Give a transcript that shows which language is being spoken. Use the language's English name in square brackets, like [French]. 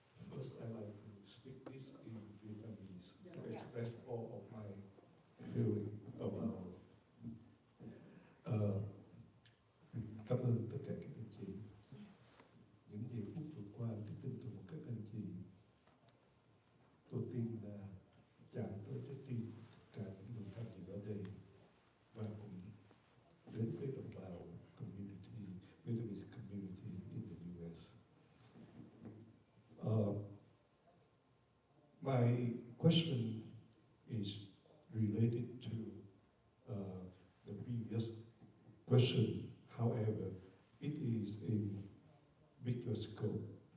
[English] First, I'd like to speak this in Vietnamese to express all of my feeling about [Vietnamese] cảm ơn tất cả các anh chị. Những giây phút vừa qua tôi tin tưởng một các anh chị. Tôi tin là chạm tới trái tim tất cả những người tham dự ở đây và cùng đến với đồng bào [English] community, Vietnamese community in the US. My question is related to the previous question. However, it is in bigger scope.